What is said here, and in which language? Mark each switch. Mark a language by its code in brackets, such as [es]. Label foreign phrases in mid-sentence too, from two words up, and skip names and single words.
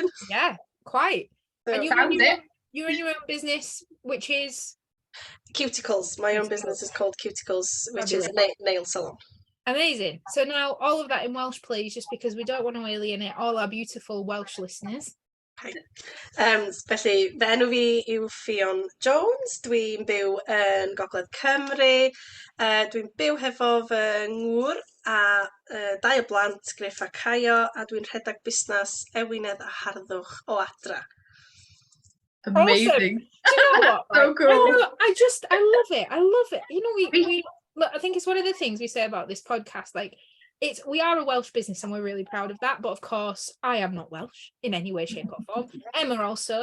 [en] Yeah, quite. So And you're in your own business, which is? Ciwticwls. My own business is called Ciwticwls, which is a nail salon. Amazing. So now all of that in Welsh, please, just because we don't want to alienate all our beautiful Welsh listeners. [cy] Felly, fy enw fi yw Ffion Jones, dwi'n byw yn Gogledd Cymru, dwi'n byw hefo fy ngŵr a 2 o blant, Griff a Caio, a dwi'n rhedeg busnes ewinedd a harddwch o adra. [en] Amazing. Do you know what? So cool. I love it. I love it. You know, we look, I think it's one of the things we say about this podcast, like, we are a Welsh business and we're really proud of that, but of course I am not Welsh in any way, shape or form. Emma also.